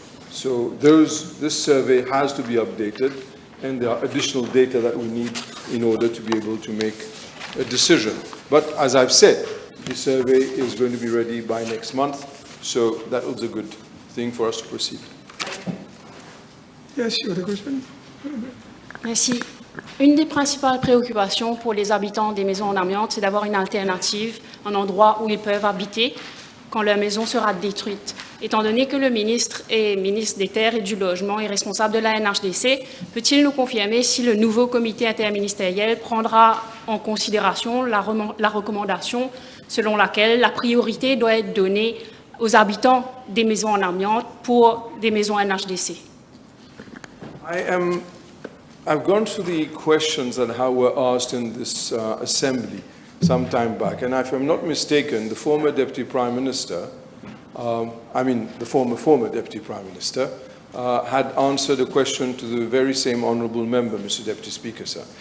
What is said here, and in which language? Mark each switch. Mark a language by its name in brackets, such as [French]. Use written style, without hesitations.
[English] So this survey has to be updated, and there are additional data that we need in order to be able to make a decision. But as I've said, the survey is going to be ready by next month, so that was a good thing for us to proceed. Yes, you have a question? [French] Merci. Une des principales préoccupations pour les habitants des maisons en amiante, c'est d'avoir une alternative, un endroit où ils peuvent habiter quand leur maison sera détruite. Étant donné que le ministre est ministre des Terres et du Logement et responsable de la NHDC, peut-il nous confirmer si le nouveau comité interministériel prendra en considération la recommandation selon laquelle la priorité doit être donnée aux habitants des maisons en amiante pour des maisons NHDC? [English] I've gone through the questions that were asked in this assembly some time back, and if I'm not mistaken, the former Deputy Prime Minister, the former Deputy Prime Minister, had answered a question to the very same honourable member, Mr. Deputy Speaker, sir.